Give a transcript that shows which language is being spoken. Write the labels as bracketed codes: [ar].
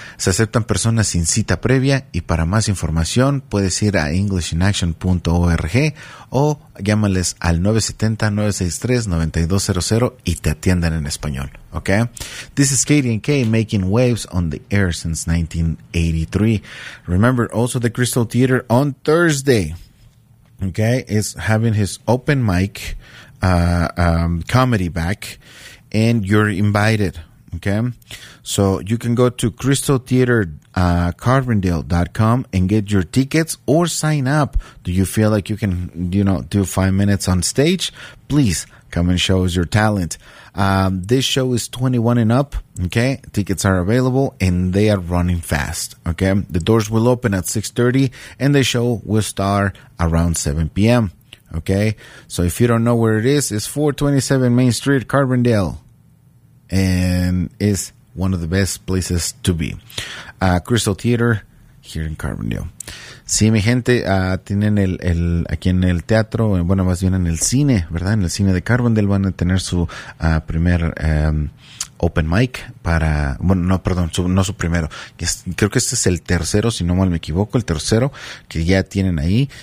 [es] Se aceptan personas sin cita previa y para más información puedes ir a englishinaction.org o llámales al 970-963-9200 y te atienden en español, ¿ok? [en] This is Katie and Kay making waves on the air since 1983. Remember also the Crystal Theater on Thursday, ¿ok? Is having his open mic comedy back, and you're invited. Okay, so you can go to Crystal Theater Carbondale.com and get your tickets or sign up. Do you feel like you can, you know, do 5 minutes on stage? Please come and show us your talent. This show is 21 and up. Okay, tickets are available and they are running fast. Okay, the doors will open at 6:30 and the show will start around 7 p.m. Okay, so if you don't know where it is, it's 427 Main Street, Carbondale. And is one of the best places to be. Crystal Theater here in Carbondale. [es] Sí, mi gente, tienen el aquí en el teatro, bueno, más bien en el cine, ¿verdad? En el cine de Carbondale van a tener su primer open mic para, bueno, no, perdón, su, no su primero. Es, creo que este es el tercero, si no mal me equivoco, el tercero que ya tienen ahí.